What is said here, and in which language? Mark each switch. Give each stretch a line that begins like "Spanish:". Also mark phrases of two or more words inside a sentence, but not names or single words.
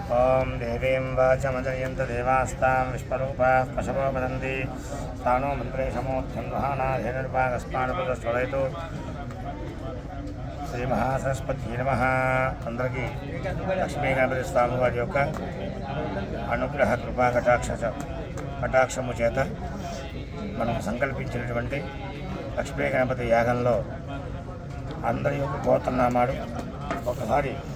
Sanskrit: ओम देवीं वाचमजयन्त देवास्तां विश्वरूपाः पशवो वदन्ति स्थानो मन्त्रेशमोऽध्यं दुहानाधेनुर्वागस्मानुपदस्वरयतु శ్రీ మహాసరస్వతి నమః.
Telugu: అందరికీ లక్ష్మీ గణపతి స్వామి వారి యొక్క అనుగ్రహ కృపా కటాక్షము చేత మనం సంకల్పించినటువంటి లక్ష్మీ గణపతి యాగంలో అందరి యొక్క గోత్రనామాలు ఒకసారి